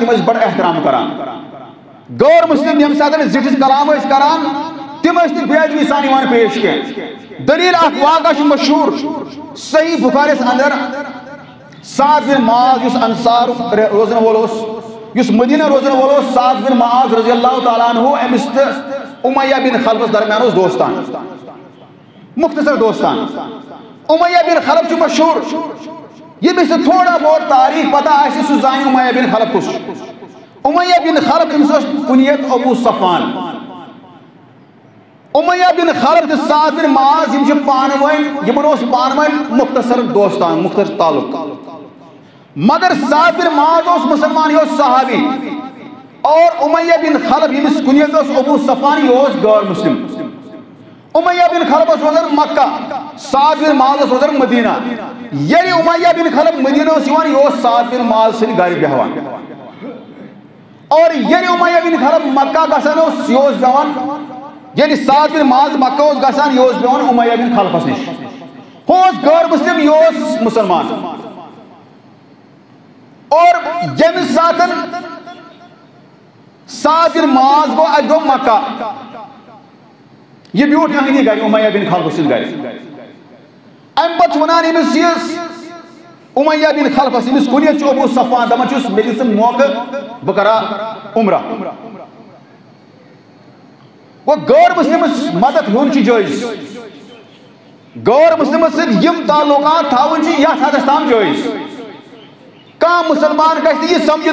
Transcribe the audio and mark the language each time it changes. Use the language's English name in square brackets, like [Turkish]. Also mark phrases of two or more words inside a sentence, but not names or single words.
[Kashmiri] تِم ٲسۍ بڑٕ احترام کران غٲر مُسلم ییٚمہِ ساتہٕ زِٹھِس کلام ٲسۍ کران تِم ٲسۍ نہٕ بے ادبی سان یِوان پیش کینٛہہ دلیٖل اکھ واقعہ چھُ مشہوٗر صحیح بُخارِیَس اندر سعد بن معاذ یُس انصار روزن وول اوس یُس مدینہ روزن وول اوس سعد بن معاذ [Arabic] رضی اللہ تعالیٰ عنہ [Kashmiri] أمِس تہٕ امیہ بن خلفس درمیان اوس دوستان مختصر دوستان امیہ بن خلف چھُ مشہوٗر ییٚمِس نہٕ [Urdu] تھوڑا بہت [Kashmiri] تاریخ پتہ آسہِ سُہ زانہِ امیہ بن خلف کُس چھُ امیہ بن خلف تٔمِس اوس کُنیت ابو صفوان امیہ بن خلف تہٕ سعد بن معاذ یِم چھِ پانہٕ ؤنۍ یِمن اوس پانہٕ ؤنۍ مختصر دوستان مختصر تعلق مگر سعد بن معاذ اوس مسلمان یہ اوس صحابی اور امیہ بن خلف ییٚمِس کُنیت اوس ابو صفوان یہ اوس غٲر مسلم امیہ بن خلف اوس روزان مکہ سعد بن معاذ اوس روزان مدینہ ییٚلہِ امیہ بن خلف مدینہ اوس یِوان یہ اوس سعد بن معاذ سٕنٛدِ گرِ بیٚہوان اور ییٚلہِ امیہ بن خلف مکہ گژھان اوس یہ اوس بیٚہوان ییٚلہِ سعد بن معاذ مکہ اوس گژھان یہ اوس بیٚہوان امیہ بن خلفس نِش ہُہ اوس غٲر مسلم یہ اوس مسلمان اور ییٚمہِ ساتہٕ سعد بن معاذ گوٚو اَکہِ دۄہ مکہ یہ بیوٗٹھ یِہنٛدی گرِ امیہ بن خلف سٕنٛدِ گرِ امہِ پتہٕ چھُ ونان أمِس یہِ امیہ بن خلفس ییٚمِس کُنیت چھُ ابو صفوان دپان چھُس مےٚ دِژ ژٕ موقعہٕ بہٕ کرا عمرہ گوٚو غٲر مسلمس مدد ہیوٚن چھُ جٲیز غٲر مسلمس سۭتۍ یِم تعلقات تھاوٕنۍ چھِ یتھ حدس تام جٲیز کانٛہہ مسلمان گژھِ نہٕ یہِ سمجھُن